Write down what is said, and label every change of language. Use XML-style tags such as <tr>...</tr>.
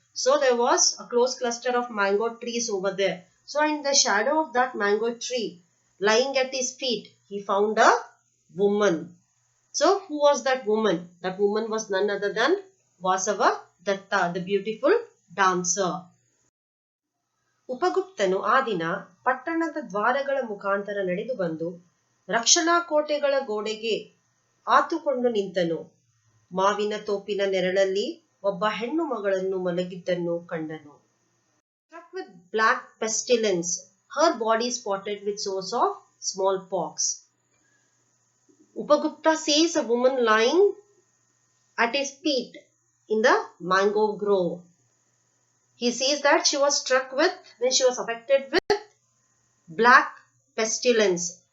<en>So there was a close cluster of mango trees over there. So in the shadow of that mango tree, lying at his feet, he found a woman. So who was that woman? That woman was none other than Vasava Datta, the beautiful dancer.</en> <kn>ಉಪಗುಪ್ತನು ಆ ದಿನ ಪಟ್ಟಣದ ದ್ವಾರಗಳ ಮುಖಾಂತರ ನಡೆದು ಬಂದು ರಕ್ಷಣಾ ಕೋಟೆಗಳ ಗೋಡೆಗೆ ಆತುಕೊಂಡು ನಿಂತನು. ಮಾವಿನ ತೋಪಿನ ನೆರಳಲ್ಲಿ ಒಬ್ಬ ಹೆಣ್ಣು ಮಗಳನ್ನು ಮಲಗಿದ್ದನ್ನು ಕಂಡನು.</kn> <en>Struck with black pestilence, her body spotted with sores of smallpox. Upagupta sees a woman lying at his feet in the mango grove. He sees that she was struck with, when she was affected with black pestilence.</en>